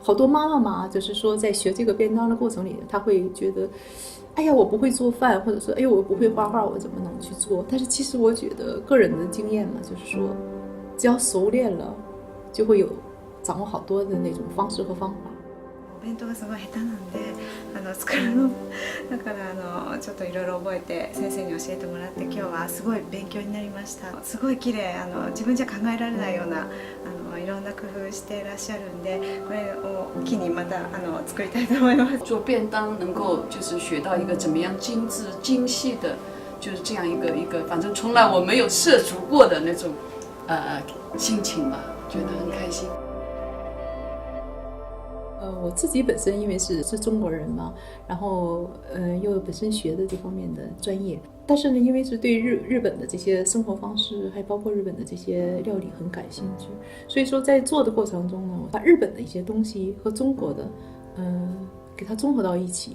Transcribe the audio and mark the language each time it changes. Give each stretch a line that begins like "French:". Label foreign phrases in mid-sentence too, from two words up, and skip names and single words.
Chinese: 好多妈妈嘛，就是说在学这个便当的过程里，她会觉得，哎呀，我不会做饭，或者说，哎呦，我不会画画，我怎么能去做？但是其实我觉得个人的经验嘛，就是说，只要熟练了，就会有掌握好多的那种方式和方法。
Japanese: お弁当がすごい下手なんで作るのだからちょっといろいろ覚えて先生に教えてもらって、今日はすごい勉強になりました。すごい綺麗、自分じゃ考えられないようないろんな工夫していらっしゃるんで、これを機にまた作りたいと思います。
Chinese: 做便当能够就是学到一个怎么样精致精细的，就是这样一个反正从来我没有涉足过的那种心情吧，觉得很开心。我自己本身因为是中国人嘛，然后又本身学的这方面的专业，但是呢，因为是对日本的这些生活方式，还包括日本的这些料理很感兴趣，所以说在做的过程中呢，我把日本的一些东西和中国的，给它综合到一起。